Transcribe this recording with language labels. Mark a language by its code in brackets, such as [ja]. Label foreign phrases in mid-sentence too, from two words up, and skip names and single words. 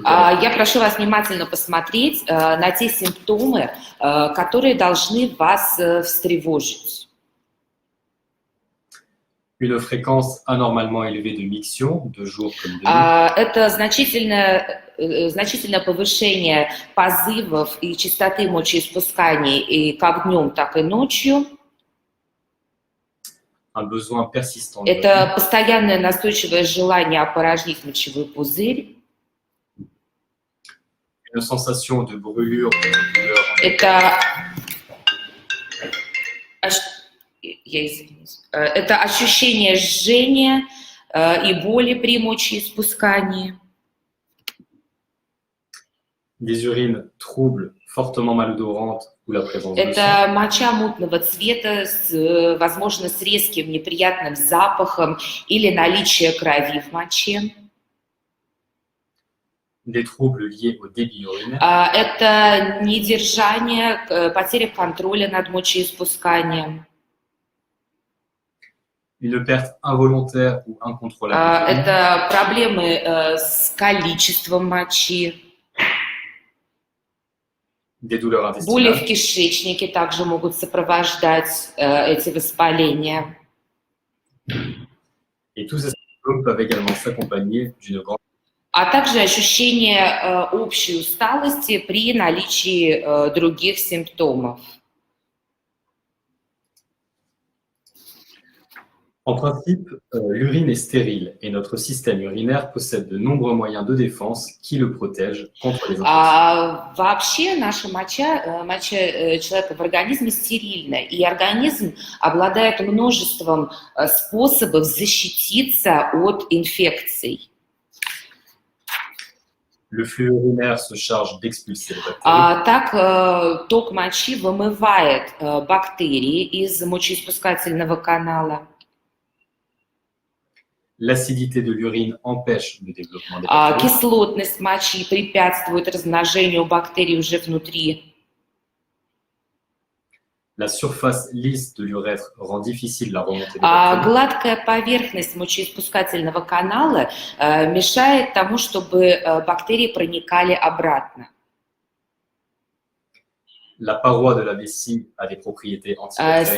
[ru] Я прошу вас внимательно посмотреть на те симптомы, которые должны вас встревожить. [fr] Une fréquence anormalement élevée de miction, de jour comme de nuit. [ru] Это значительное повышение позывов и частоты мочеиспусканий и как днем, так и ночью. [fr] Un besoin persistant de [ru] Это постоянное настойчивое желание опорожнить мочевой пузырь. [fr] une sensation de brûlure, de douleur. [ru] Это ощущение жжения и боли при мочеиспускании. [fr] Des urines troubles, fortement malodorantes ou la présence de sang. [ru] Это моча мутного цвета, возможно, с резким неприятным запахом или наличие крови в моче. [fr] Des troubles liés au débit urinaire. [ru] Это недержание, потеря контроля над мочеиспусканием. [fr] Une perte involontaire ou incontrôlable. [ru] Это проблемы с количеством мочи. [fr] Des douleurs [ru] Боли в [fr] intestinales. [ru] кишечнике также могут сопровождать эти воспаления. [fr] Et tous ces symptômes peuvent également s'accompagner d'une grande [ru] А также ощущение общей усталости при наличии других симптомов. [fr] En principe, l'urine est stérile et notre système urinaire possède de nombreux moyens de défense qui le protègent contre les infections. [ru] Вообще наша моча человека в организме стерильна, и организм обладает множеством способов защититься от инфекций. [fr] Le flux urinaire se charge d'expulser les bactéries. [ru] Так ток мочи вымывает бактерии из мочеиспускательного канала. [fr] L'acidité de l'urine empêche le développement des bactéries. [ru] Кислотность мочи препятствует размножению бактерий уже внутри. [fr] La surface lisse de l'urètre rend difficile la remontée des bactéries. [ru] Гладкая поверхность мочеиспускательного канала мешает тому, чтобы бактерии проникали обратно. [fr] La paroi de la vessie a des propriétés antibactériennes.